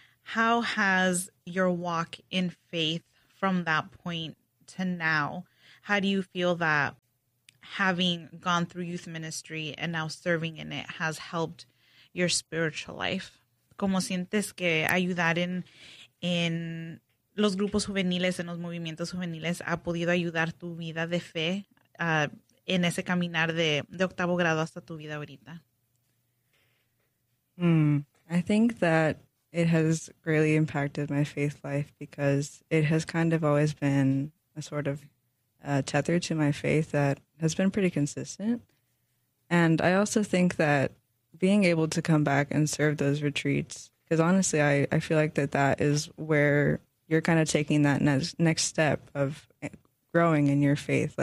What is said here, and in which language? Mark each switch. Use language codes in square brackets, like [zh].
[en] How has your walk in faith from that point to now, how do you feel that having gone through youth ministry and now serving in it has helped your spiritual life? [es] ¿Cómo sientes que ayudar en los grupos juveniles, en los movimientos juveniles, ha podido ayudar tu vida de fe en ese caminar de octavo grado hasta tu vida ahorita? [en] I think that it has greatly impacted my faith life because it has kind of always been a sort of tether to my faith that has been pretty consistent. And I also think that being able to come back and serve those retreats, because honestly, I feel like that is where you're kind of taking that next step of growing in your faith.